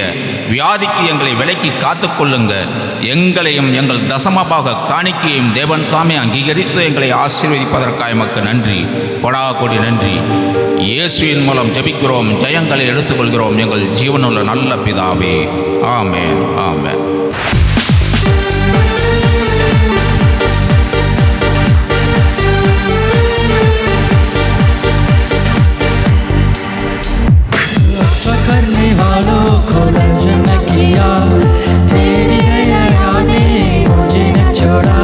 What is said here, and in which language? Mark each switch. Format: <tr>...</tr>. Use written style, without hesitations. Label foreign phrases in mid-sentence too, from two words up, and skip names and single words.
<ta>வியாதிக்கு எங்களை விலைக்கு காத்துக்கொள்ளுங்க. எங்களையும் எங்கள் தசமபாக காணிக்கையும் தேவன் தாமே அங்கீகரித்து எங்களை ஆசீர்வதிப்பதற்காக எமக்கு நன்றி, கொடா கொடி நன்றி. இயேசுவின் மூலம் ஜெபிக்கிறோம், ஜெயங்களை எடுத்துக்கொள்கிறோம் எங்கள் ஜீவனுள்ள நல்ல பிதாவே. ஆமென், ஆமென்.</ta> <hi>करने वालों को दर्शन किया, तेरी दया ने मुझे न छोड़ा।</hi>